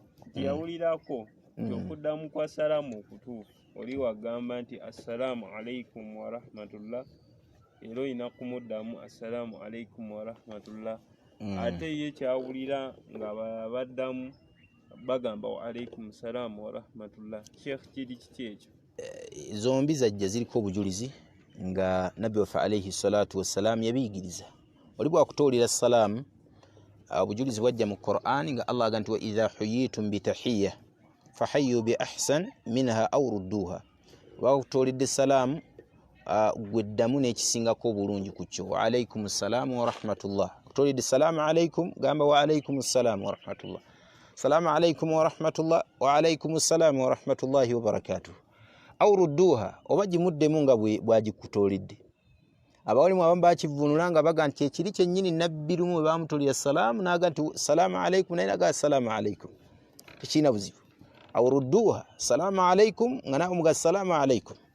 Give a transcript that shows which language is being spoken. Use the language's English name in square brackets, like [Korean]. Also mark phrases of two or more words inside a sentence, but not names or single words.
[Ganda] tiyawulirako kyokuddamu kwa salaamu okutuufu oli wagamba nti [Arabic] السلام عليكم ورحمة الله [Ganda] era olina kumuddamu [Arabic] السلام عليكم ورحمة الله [Ganda] ate ye kyawulira nga baddamu bagamba [Arabic] وعليكم السلام ورحمة الله. [Ganda] Sheikh kiri kiki ekyo? Zombi zajja ziriko obujulizi nga nabbi waffe [Arabic] عليه الصلاة والسلام [Ganda] yabiyigiriza. Oli bwakutuulira salaamu obujulizi bwajja mu Qur'an nga Allah agamba nti [Arabic] وإذا حييتم بتحية فحيوا بأحسن منها أو ردوها. [Ganda] Bwakutuulidde salaamu gweddamu n'ekisingako obulungi ku kyo [Arabic] وعليكم السلام ورحمة الله. [Ganda] Kutuulidde [Arabic] السلام عليكم [Ganda] gamba [Arabic] وعليكم السلام ورحمة الله. السلام عليكم ورحمة الله وعليكم السلام ورحمة الله وبركاته. أو ردوها [Ganda] oba gimuddemu nga bwagikutuulidde. Abawalimu abamu bakivvuunula nga baga nti ekiri kyennyini nabbi lumu bwe bamutuulira salaamu n'aga nti [Arabic] السلام عليكم [Ganda] naye naga [Arabic] السلام عليكم [Ganda] tekirina buzibu. [Arabic] أو ردوها السلام عليكم [Ganda] nga nawe muga [Arabic] السلام عليكم.